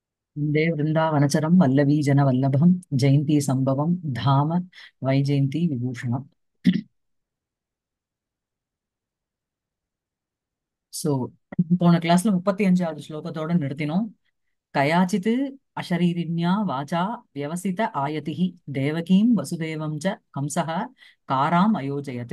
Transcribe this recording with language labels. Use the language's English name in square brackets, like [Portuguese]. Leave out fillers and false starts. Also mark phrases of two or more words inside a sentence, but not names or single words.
[Sanskrit] वन्दे वृन्दावनचरं वल्लवीजनवल्लभं जयन्ती सम्भवं धाम वैजयन्ती विभूषणम्. [Tamil] ஸோ போன கிளாஸ்ல 35வது ஸ்லோகத்தோட நிறுத்தினோம். [Sanskrit] कयाचित् अशरीरिण्या वाचा व्यवसित आयतिः देवकीं वसुदेवं च कंसः कारां अयोजयत्.